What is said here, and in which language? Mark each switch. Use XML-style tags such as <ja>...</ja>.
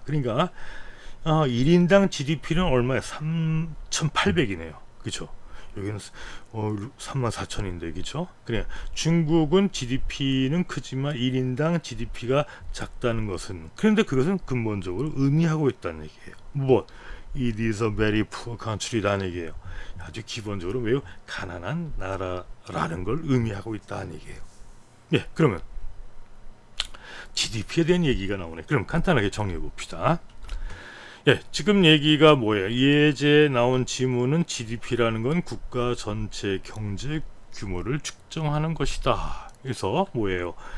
<ko>그러니까 1인당 GDP는 얼마야? 3,800이네요. 그렇죠? 여기는 34,000인데 그렇죠? 그래 중국은 GDP는 크지만 1인당 GDP가 작다는 것은 그런데 그것은 근본적으로 의미하고 있다는 얘기예요.</ko> <en>뭐 It is a very poor country라는</en> <ko>얘기예요. 아주 기본적으로 매우 가난한 나라라는 걸 의미하고 있다는 얘기예요. 예, 그러면 GDP에 대한 얘기가 나오네. 그럼 간단하게 정리해 봅시다. 예, 지금 얘기가 뭐예요? 예제 나온 지문은 GDP라는 건 국가 전체 경제 규모를 측정하는 것이다. 그래서 뭐예요?</ko>